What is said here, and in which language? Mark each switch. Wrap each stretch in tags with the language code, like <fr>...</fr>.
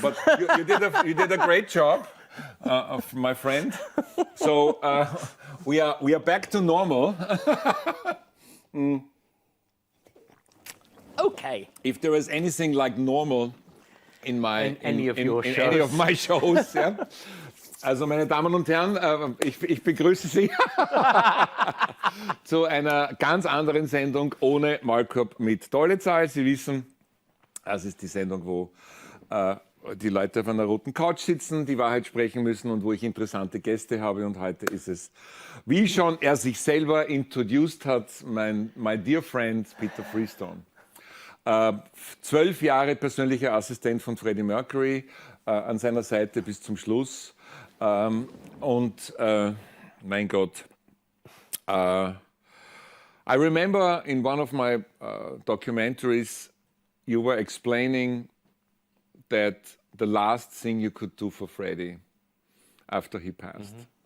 <en>But you did a great job, of my friend. So we are back to normal. Okay. If there is anything like normal in any of your in any of my shows, ja.</en> <de>Also meine Damen und Herren, ich begrüße Sie zu einer ganz anderen Sendung ohne Maulkorb mit Dolezal. Sie wissen, das ist die Sendung, wo die Leute auf einer roten Couch sitzen, die Wahrheit sprechen müssen und wo ich interessante Gäste habe. Und heute ist es, wie schon er sich selber introduced hat,</de> <en>my dear friend</en> <de>Peter Freestone. 12 Jahre persönlicher Assistent von Freddie Mercury, an seiner Seite bis zum Schluss. Und mein Gott,</de> <en>I remember in one of my documentaries, you were explaining that the last thing you could do for Freddie after he passed.</en>